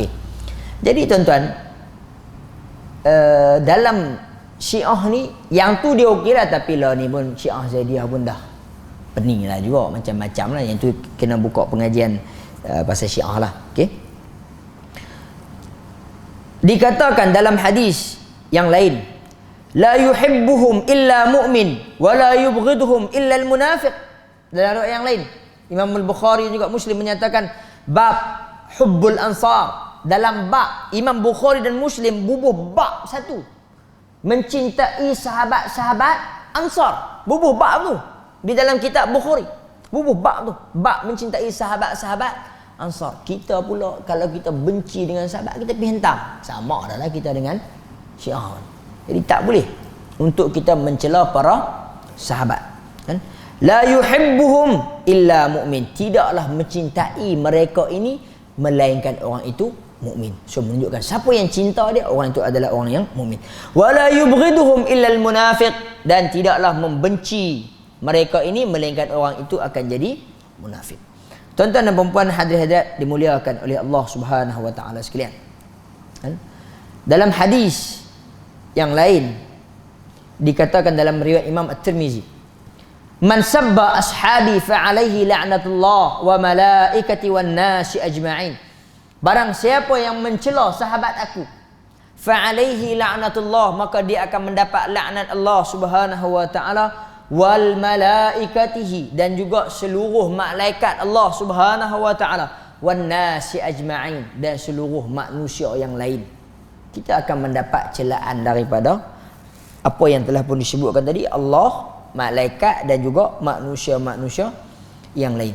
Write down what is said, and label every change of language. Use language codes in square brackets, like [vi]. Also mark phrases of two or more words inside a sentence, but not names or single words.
[ms] Jadi tuan-tuan, dalam Syiah ni, yang tu dia okey lah, tapi lah ni pun Syiah Zaidiyah pun dah pening lah juga, macam-macam lah. Yang tu kena buka pengajian pasal Syiah lah. Okey. Dikatakan dalam hadis yang lain, [ar] لا يحبهم إلا مؤمن ولا يبغضهم إلا المنافق. [ms] Dalam riwayat yang lain, Imam Al-Bukhari juga Muslim menyatakan bab [ar] حب الأنصار. [ms] Dalam bab Imam Bukhari dan Muslim bubuh bab satu, mencintai sahabat-sahabat Ansar. Bubuh bab tu di dalam kitab Bukhari. Bubuh bab tu, bab mencintai sahabat-sahabat Ansar. Kita pula kalau kita benci dengan sahabat, kita pergi hentam. Sama adalah kita dengan Syiah. Jadi tak boleh untuk kita mencela para sahabat, kan? [ar] لا يحبهم إلا مؤمن. [ms] Tidaklah mencintai mereka ini melainkan orang itu mukmin. So menunjukkan siapa yang cinta dia, orang itu adalah orang yang mukmin. [ar] ولا يبغضهم إلا المنافق. [ms] Dan tidaklah membenci mereka ini melainkan orang itu akan jadi munafik. Tuan-tuan dan puan-puan hadirin dimuliakan oleh Allah [ar] سبحانه وتعالى [ms] sekalian. Dalam hadis yang lain dikatakan dalam riwayat Imam At-Tirmizi, [ar] من سب أصحابي فعليه لعنة الله والملائكة والناس أجمعين. [ms] Barang siapa yang mencela sahabat aku, [ar] فعليه لعنة الله, [ms] maka dia akan mendapat laknat Allah [ar] سبحانه وتعالى, وملائكته, [ms] dan juga seluruh malaikat Allah [ar] سبحانه وتعالى, والناس أجمعين, [ms] dan seluruh manusia yang lain. Kita akan mendapat celaan daripada apa yang telah pun disebutkan tadi, Allah, malaikat dan juga manusia-manusia yang lain.